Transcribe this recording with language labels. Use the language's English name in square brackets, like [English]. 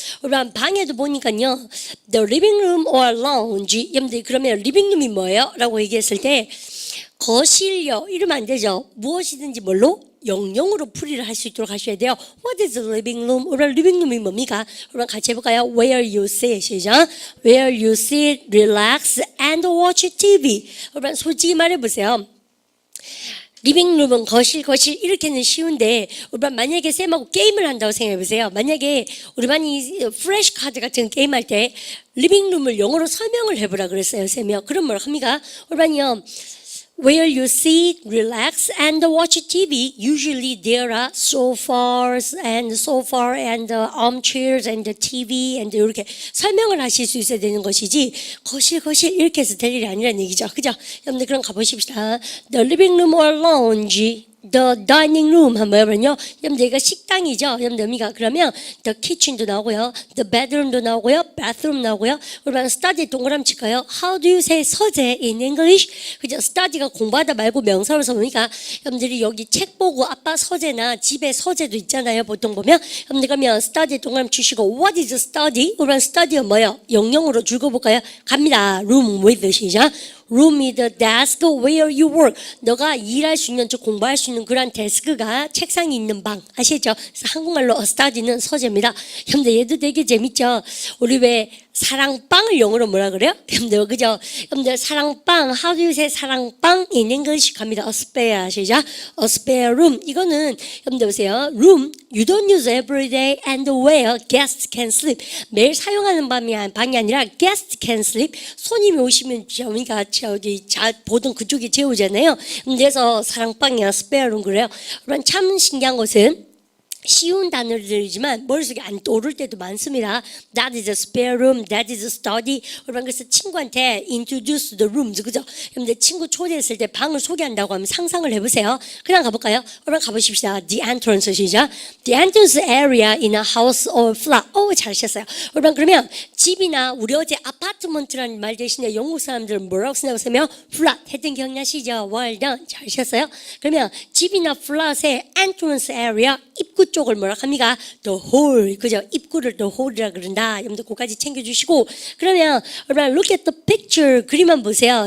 [Korean] 여러분 방에도 보니까요. [English] the living room or lounge. [Korean] 여러분들 그러면 리빙룸이 뭐예요? 라고 얘기했을 때 거실요. 이러면 안 되죠. 무엇이든지 뭘로? 영영으로 풀이를 할 수 있도록 하셔야 돼요. [English] What is the living room? [Korean] 오늘 [English] living room이 뭡니까? [Korean] 여러분 같이 해볼까요? [English] Where you sit, [Korean] 시작. [English] Where you sit, relax, and watch TV. [Korean] 여러분 솔직히 말해보세요. 리빙룸은 거실 이렇게는 쉬운데 여러분 만약에 쌤하고 게임을 한다고 생각해보세요. 만약에 우리 반이 플래시 카드 같은 게임할 때 리빙룸을 영어로 설명을 해보라 그랬어요. 쌤이요. 그럼 뭘 합니까? 우리 반이요. [English] Where you sit, relax, and watch TV. Usually there are sofas and armchairs and TV and [Korean] 이렇게 설명을 하실 수 있어야 되는 것이지 거실 이렇게 해서 될 일이 아니라는 얘기죠. 그죠? 여러분들 그럼 가보십시다. [English] The living room or lounge. The dining room [Korean] 한번 해보면요. 여러분들 이거 식당이죠. 여러분들 의미가 그러면 the kitchen도 나오고요. The bedroom도 나오고요. bathroom 나오고요. 그러면 study 동그라미 칠까요? [English] How do you say 서재 in English? [Korean] 그죠? study가 공부하다 말고 명사로서 보니까 여러분들이 여기 책 보고 아빠 서재나 집에 서재도 있잖아요. 보통 보면 여러분들 그러면 study 동그라미 치시고 [English] What is study? [Korean] 그러면 study가 뭐예요? 영영으로 줄거볼까요? 갑니다. [English] room with [Korean] 시작. [English] Room is the desk where you work. [Korean] 너가 일할 수 있는, 즉 공부할 수 있는 그런 데스크가 책상이 있는 방. 아시죠? 그래서 한국말로 study는 서재입니다. 여러분들 얘도 되게 재밌죠? 우리 왜 사랑방을 영어로 뭐라 그래요? 여러분들 그죠? [English] 여러분들 사랑방, how do you say 사랑방 in English [Korean] 갑니다. [English] A spare [Korean] 아시죠? [English] A spare room. [Korean] 이거는 여러분들 보세요. [English] room you don't use every day and where guests can sleep. [Korean] 매일 사용하는 방이 아니라 [English] guests can sleep. [Korean] 손님이 오시면 저희가 보던 그쪽에 재우잖아요. 그래서 사랑방이나 spare room 그래요. 그럼 참 신기한 것은 쉬운 단어들이지만 머릿속에 안 떠오를 때도 많습니다. [English] That is a spare room, that is a study. [Korean] 여러분 그래서 친구한테 [English] introduce the rooms, [Korean] 그죠? 여러분들 친구 초대했을 때 방을 소개한다고 하면 상상을 해보세요. 그냥 가볼까요? 여러분 가보십시다. [English] The entrance [Korean] 시작. [English] The entrance area in a house or flat. [Korean] 잘하셨어요. 여러분 그러면 집이나 우리 어제 아파트먼트라는 말 대신에 영국 사람들은 뭐라고 쓴다고 쓰면 flat 했던 기억나시죠? [English] Well done. [Korean] 잘하셨어요. 그러면 집이나 flat의 entrance area 입구 쪽을 뭐라 합니까? [English] The hall, [Korean] 그죠? 입구를 the hall이라 그런다. 여러분들 그까지 챙겨주시고 그러면 여러분 [English] look at the picture [Korean] 그림만 보세요.